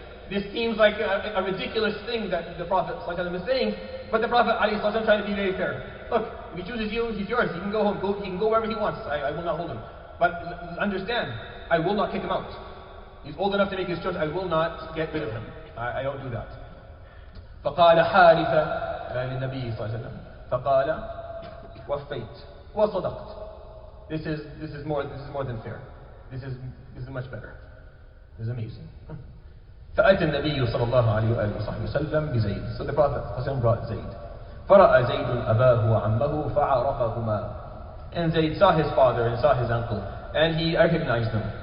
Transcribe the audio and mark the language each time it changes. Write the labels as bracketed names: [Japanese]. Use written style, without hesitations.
[English] This seems like a ridiculous thing that the Prophet ﷺ is saying, but the Prophet ﷺ trying to be very fair. Look, if he chooses you, he's yours. He can go home. He can go wherever he wants. I will not hold him. But understand, I will not kick him out. He's old enough to make his choice. I will not get rid of him. I don't do that. [Arabic] فقال حارثة للنبي صلى الله عليه وسلم فقال وفيت وصدقت. [English] This is more than fair. This is much better. This is amazing. [Arabic] فأتى النبي صلى الله عليه وآله وصحبه وسلم بزيد. [English] So the Prophet brought Zayd. [Arabic] فرأى زيد أباه وعمه فعرفهما. [English] And Zayd saw his father and saw his uncle, and he recognized them.